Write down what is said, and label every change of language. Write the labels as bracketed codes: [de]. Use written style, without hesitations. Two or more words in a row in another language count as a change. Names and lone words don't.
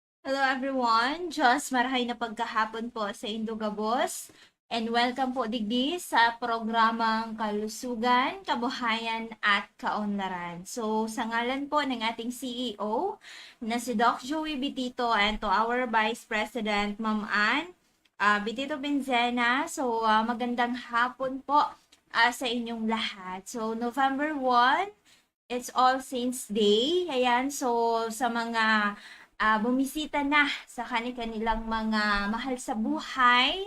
[en] Hello everyone, [bik] Diyos marahay na pagkahapon po sa Indogabos and welcome po digdi sa programang Kalusugan, Kabuhayan at Kaunlaran. [tl] So sa ngalan po ng ating CEO na si Doc Joey Bitito and [en] to our Vice President [tl] Ma'am Ann Bitito Benzena, so magandang hapon po sa inyong lahat. [en] So November 1, it's All Saints Day. [tl] Ayan, so sa mga bumisita na sa kanilang mga mahal sa buhay.